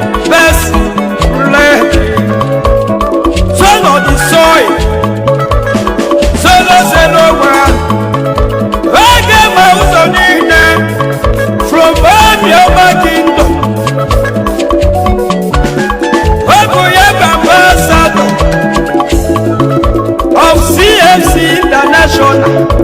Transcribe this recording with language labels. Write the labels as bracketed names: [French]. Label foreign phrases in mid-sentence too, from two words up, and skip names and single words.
[English] Best Lady. Son of the Soil. Zero zero one. [Igbo] Oge ma ụzọ niile. [English] From Obiọma Kingdom. [Igbo] Ọ bụ ya bụ [English] ambassador of C F C International.